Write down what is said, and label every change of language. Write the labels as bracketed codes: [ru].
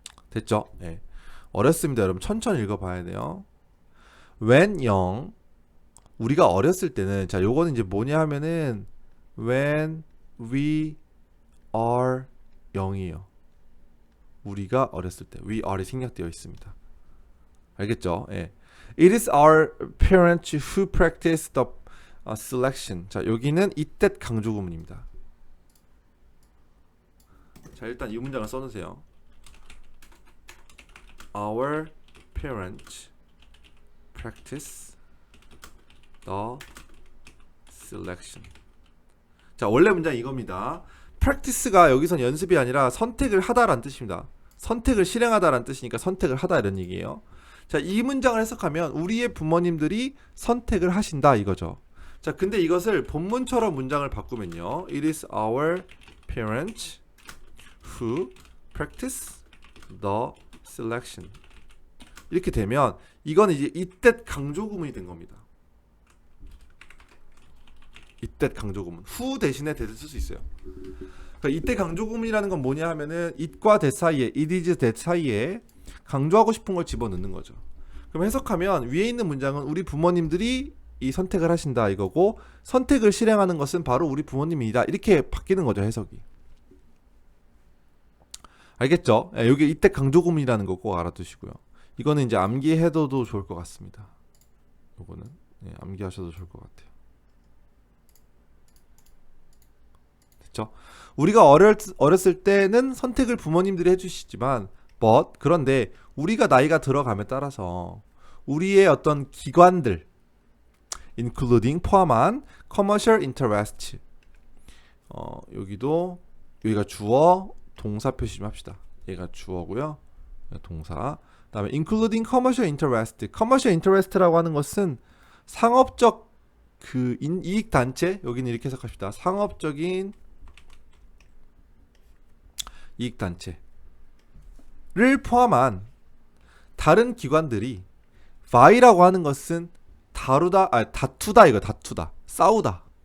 [ko] 됐죠? 네. 어렸습니다. 여러분 천천히 읽어봐야 돼요. [en] When young, [ko] 우리가 어렸을 때는, 자, 요거는 이제 뭐냐 하면은 [en] when we are young [ko] 이에요. 우리가 어렸을 때, [en] we are [ko] 이 생략되어 있습니다. 알겠죠? 예. [en] It is our parents who practice the selection. [ko] 자, 여기는 이때 강조 구문입니다. 자, 일단 이 문장을 써놓으세요. [en] Our parents practice the selection. [ko] 자, 원래 문장 이겁니다. practice가 여기선 연습이 아니라 선택을 하다라는 뜻입니다. 선택을 실행하다라는 뜻이니까 선택을 하다 이런 얘기예요. 자, 이 문장을 해석하면 우리의 부모님들이 선택을 하신다 이거죠. 자, 근데 이것을 본문처럼 문장을 바꾸면요. [en] It is our parents who practice the selection. [ko] 이렇게 되면 이거는 이제 이때 강조 구문이 된 겁니다. 이때 강조 구문. who 대신에 that을 쓸 수 있어요. 그러니까 이때 강조 구문이라는 건 뭐냐 하면은 it과 that 사이에, it is that 사이에 강조하고 싶은 걸 집어넣는 거죠. 그럼 해석하면 위에 있는 문장은 우리 부모님들이 이 선택을 하신다 이거고, 선택을 실행하는 것은 바로 우리 부모님이다 이렇게 바뀌는 거죠, 해석이. 알겠죠? 예, 여기 이때 강조 구문이라는 거 꼭 알아두시고요. 이거는 이제 암기해둬도 좋을 것 같습니다. 요거는 암기하셔도 좋을 것 같아요. 그쵸? 우리가 어렸을 때는 선택을 부모님들이 해주시지만 그런데 우리가 나이가 들어감에 따라서 우리의 어떤 기관들 [en] including [ko] 포함한 [en] commercial interest [ko] 여기가 주어 동사 표시 좀 합시다. 얘가 주어고요. 동사. 그다음에 [en] including commercial interest. [ko] commercial interest라고 하는 것은 상업적 그 이익 단체, 여기는 이렇게 해석합시다. 상업적인 이익 단체를 포함한 다른 기관들이 vie라고 하는 것은 다투다 이거 다투다 싸우다.